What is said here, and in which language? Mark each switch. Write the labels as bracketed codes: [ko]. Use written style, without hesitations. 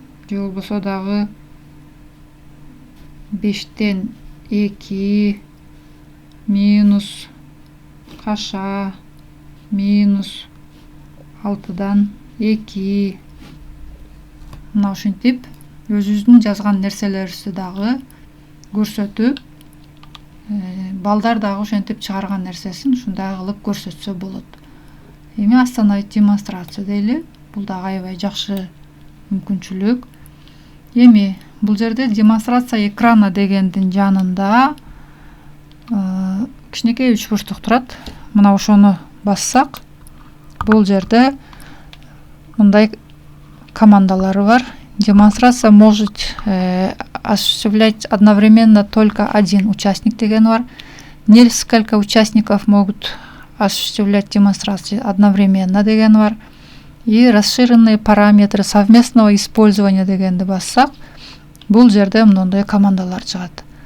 [ky] же болбосо дагы 5тен 2 минус каша минус 6дан 2. Мына ушинтип өзүбүздүн жазган нерселерибизди дагы көрсөтүп, балдар дагы ошентип чыгарган нерсесин ушундай кылып көрсөтсө болот. Эми остановить демонстрацию дейли. Бул дагы аябай жакшы мүмкүнчүлүк. Эми бул жерде демонстрация экрана дегендин жанында кичинекей үч бурчтук турат. Мына ошону бассак, бул жерде мындай командалары бар. [ru] Демонстрация может осуществлять одновременно только один участник [ky] деген бар. [ru] Несколько участников могут осуществлять демонстрацию одновременно [ky] деген бар. [ru] И расширенные параметры совместного использования [ky] дегенди бассак, бул жерде мындай командалар чыгат.